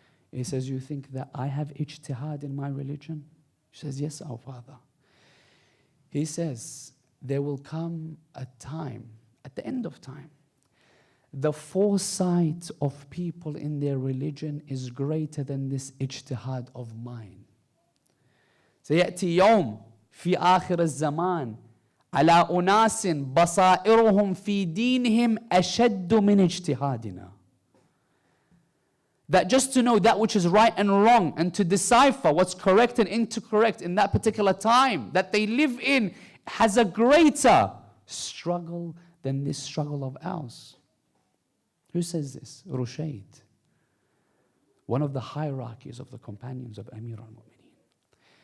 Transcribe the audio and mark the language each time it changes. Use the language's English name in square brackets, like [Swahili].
[English] He says, you think that I have ijtihad in my religion? She says, yes, our father. He says, there will come a time, at the end of time, the foresight of people in their religion is greater than this ijtihad of mine. [Arabic] سيأتي يوم في آخر الزمان على أناس بصائرهم في دينهم أشد من اجتهادنا. [English] That just to know that which is right and wrong and to decipher what's correct and incorrect in that particular time that they live in has a greater struggle than this struggle of ours. Who says this? Rushayd, one of the hierarchies of the companions of Amir al-Mu'mineen.